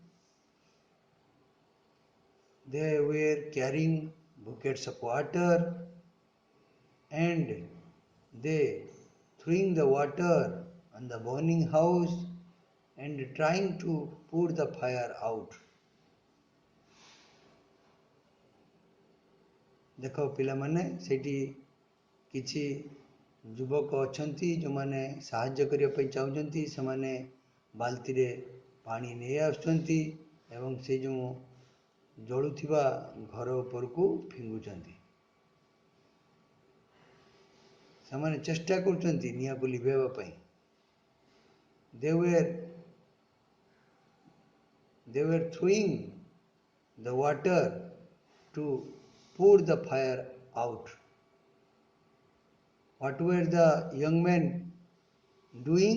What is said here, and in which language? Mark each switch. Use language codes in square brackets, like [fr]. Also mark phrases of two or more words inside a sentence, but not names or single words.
[en] They were carrying buckets of water and they throwing the water on the burning house and trying to put the fire out. [or] ଦେଖ ପିଲାମାନେ, ସେଠି କିଛି ଯୁବକ ଅଛନ୍ତି ଯେଉଁମାନେ ସାହାଯ୍ୟ କରିବା ପାଇଁ ଚାହୁଁଛନ୍ତି. ସେମାନେ ବାଲ୍ଟିରେ ପାଣି ନେଇ ଆସୁଛନ୍ତି ଏବଂ ସେ ଯେଉଁ ଜଳୁଥିବା ଘର ଉପରକୁ ଫିଙ୍ଗୁଛନ୍ତି. ସେମାନେ ଚେଷ୍ଟା କରୁଛନ୍ତି ନିଆଁକୁ ଲିଭାଇବା ପାଇଁ. [en] They were throwing the water to put the fire out. What were the young men doing?